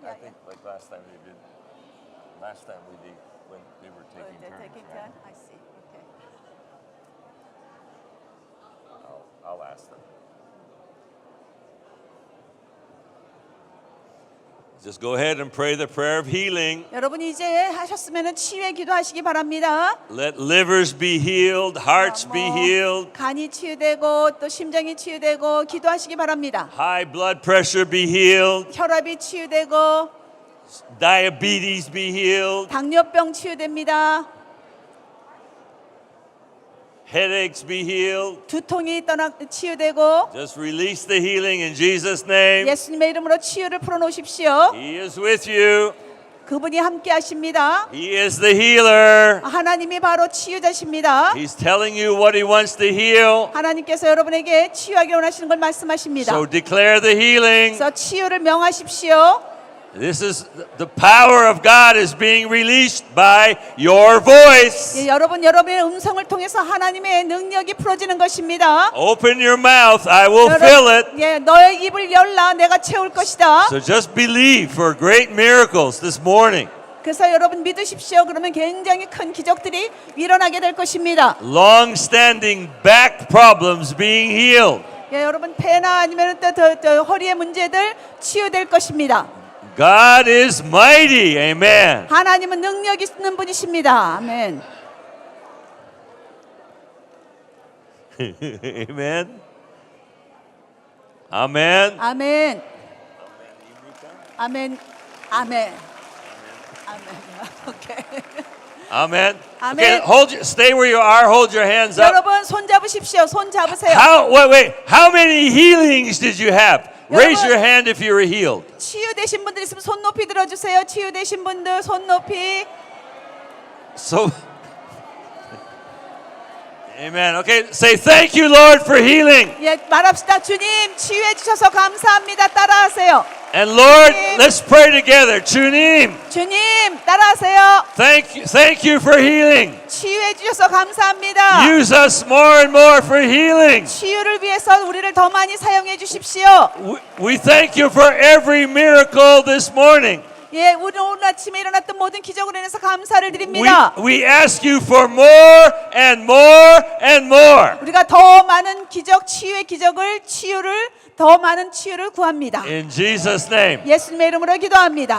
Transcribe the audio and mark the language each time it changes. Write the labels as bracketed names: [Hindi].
[English] I think like last time they did. Last time we did when they were taking They're turns. taking right? turn. I see. Okay. I'll ask them. Just go ahead and pray the prayer of healing. [Korean] 여러분이 이제 하셨으면은 치유의 기도하시기 바랍니다. [English] Let livers be healed, hearts be healed, [Korean] 간이 치유되고 또 심장이 치유되고 기도하시기 바랍니다. [English] high blood pressure be healed, [Korean] 혈압이 치유되고 [English] diabetes be healed, [Korean] 당뇨병 치유됩니다. [English] headaches be healed. [Korean] 두통이 치유되고 [English] Just release the healing in Jesus' name. [Korean] 예수님의 이름으로 치유를 풀어놓으십시오. [English] He is with you. [Korean] 그분이 함께 하십니다. [English] He is the healer. [Korean] 하나님이 바로 치유자십니다. [English] He's telling you what he wants to heal. [Korean] 하나님께서 여러분에게 치유하기를 원하시는 걸 말씀하십니다. [English] So declare the healing. [Korean] 그래서 치유를 명하십시오. [English] This is the power of God is being released by your voice. [Korean] 예, 여러분의 음성을 통해서 하나님의 능력이 풀어지는 것입니다. [English] Open your mouth, I will fill it. [Korean] 예, 너의 입을 열라, 내가 채울 것이다. [English] So just believe for great miracles this morning. [Korean] 그래서 여러분 믿으십시오. 그러면 굉장히 큰 기적들이 일어나게 될 것입니다. [English] Long-standing back problems being healed. [Korean] 예, 여러분 폐나 아니면 또 허리의 문제들 치유될 것입니다. [English] God is mighty. Amen. [Korean] 하나님은 능력 있는 분이십니다. 아멘. [English] Amen. Amen. [Korean] 아멘. 아멘. 아멘. 아멘. 오케이. [English] Amen. Amen. Okay, stay where you are. Hold your hands up. [Korean] 여러분 손 잡으십시오. 손 잡으세요. [English] Wait. How many healings did you have? Raise your hand if you were healed. [Korean] 치유되신 분들 있으면 손 높이 들어주세요. 치유되신 분들 손 높이. [English] So, Amen. Okay, say thank you, Lord, for healing. [Korean] 예, 말합시다. 주님 치유해 주셔서 감사합니다. 따라하세요. [English] And Lord, let's pray together. [Korean] 주님, 주님 따라하세요. [English] thank you for healing. [Korean] 치유해 주셔서 감사합니다. [English] Use us more and more for healing. [Korean] 치유를 위해서 우리를 더 많이 사용해 주십시오. [English] We thank you for every miracle this morning. [Korean] 예, 우리 오늘 아침에 일어났던 모든 기적으로 인해서 감사를 드립니다. [English] We ask you for more and more and more. [Korean] 우리가 더 많은 기적, 치유를 더 많은 치유를 구합니다. [English] In Jesus' name. [Korean] 예수님의 이름으로 기도합니다.